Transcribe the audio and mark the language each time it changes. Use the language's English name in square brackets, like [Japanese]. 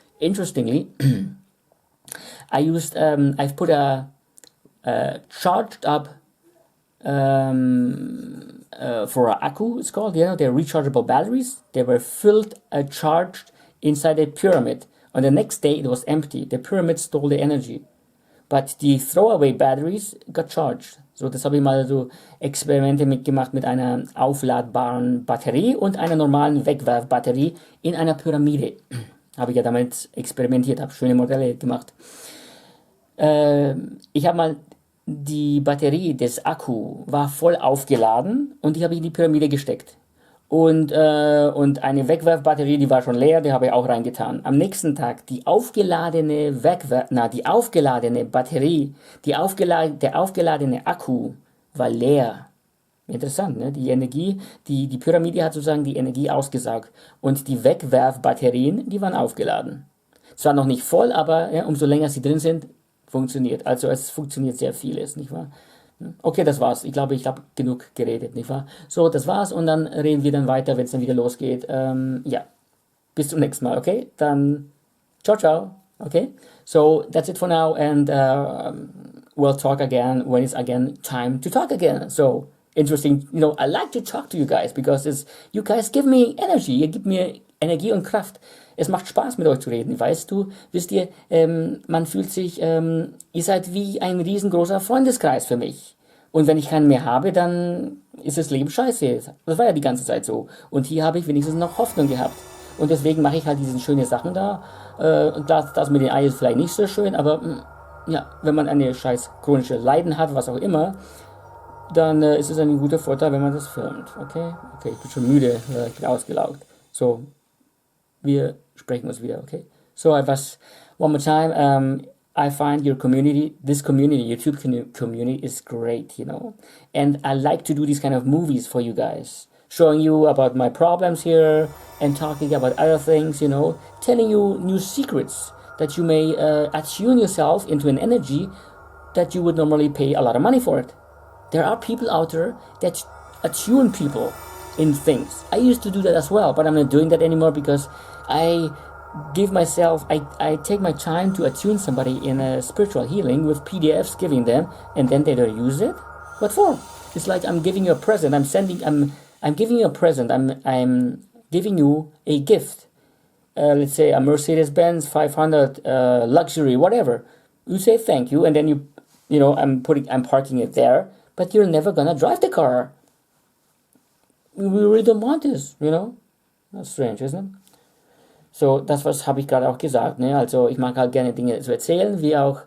[English] Interestingly, I've put a charged up for a akku, it's called, they're rechargeable batteries. They were filled, charged inside a pyramid. On the next day, it was empty. The pyramid stole the energy. But the throwaway batteries got charged. [German] So, das habe ich mal so Experimente mitgemacht mit einer aufladbaren Batterie und einer normalen Wegwerfbatterie in einer Pyramide. Habe ich ja damit experimentiert, habe schöne Modelle gemacht. Ich habe mal die Batterie des Akku war voll aufgeladen und die habe ich in die Pyramide gesteckt. Und eine Wegwerfbatterie, die war schon leer, die habe ich auch reingetan. Am nächsten Tag die aufgeladene Batterie, der aufgeladene Akku war leer. Interessant, ne? Die Energie, die Pyramide hat sozusagen die Energie ausgesaugt. Und die Wegwerfbatterien, die waren aufgeladen. Zwar noch nicht voll, aber ja, umso länger sie drin sind, funktioniert. Also es funktioniert sehr vieles, nicht wahr? Okay, das war's. Ich glaube, ich habe genug geredet, nicht wahr? So, das war's und dann reden wir dann weiter, wenn es dann wieder losgeht. Ja, bis zum nächsten Mal, okay? Dann ciao, ciao, okay? [English] So, that's it for now and we'll talk again when it's again time to talk again. So, interesting, I like to talk to you guys because you guys give me energy, [German] ihr gebt mir Energie und Kraft. Es macht Spaß, mit euch zu reden, wisst ihr, man fühlt sich, ihr seid wie ein riesengroßer Freundeskreis für mich. Und wenn ich keinen mehr habe, dann ist das Leben scheiße. Das war ja die ganze Zeit so. Und hier habe ich wenigstens noch Hoffnung gehabt. Und deswegen mache ich halt diese schönen Sachen da. Und das mit den Eiern ist vielleicht nicht so schön, aber ja, wenn man eine scheiß chronische Leiden hat, was auch immer, dann ist es ein guter Vorteil, wenn man das filmt. Okay, ich bin schon müde, ich bin ausgelaugt. So, wir sprechen uns wieder, okay? [English] So I was one more time. I find your community, this community, YouTube community is great, and I like to do these kind of movies for you guys, showing you about my problems here and talking about other things, telling you new secrets that you may attune yourself into an energy that you would normally pay a lot of money for it. There are people out there that attune people in things. I used to do that as well, but I'm not doing that anymore because I I take my time to attune somebody in a spiritual healing with PDFs, giving them, and then they don't use it. What for? It's like I'm giving you a present. I'm giving you a present. I'm giving you a gift. Let's say a Mercedes-Benz 500 luxury, whatever. You say thank you, and then I'm parking it there, but you're never gonna drive the car. We really don't want this, That's strange, isn't it? [German] So, das habe ich gerade auch gesagt, ne? Also ich mag halt gerne Dinge zu erzählen, wie auch